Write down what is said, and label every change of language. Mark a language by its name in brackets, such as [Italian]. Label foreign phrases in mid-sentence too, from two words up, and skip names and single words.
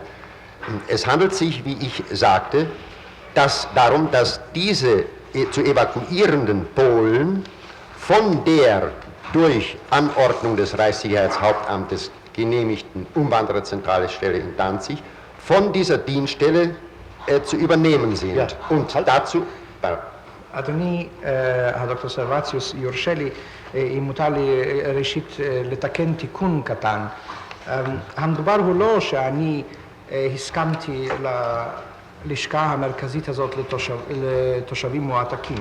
[German] Es handelt sich, wie ich sagte, darum, dass diese zu evakuierenden Polen von der durch Anordnung des Reichssicherheitshauptamtes genehmigten Umwandererzentralstelle in Danzig von dieser Dienststelle zu übernehmen sind. Ja. Und dazu... [Hebrew] אדוני, הדוקטור סרבציוס, יורשה לי, אם מותר לי ראשית לתקן תיקון קטן. המדובר הוא לא שאני הסכמתי ללשכה המרכזית הזאת לתושבים מועתקים.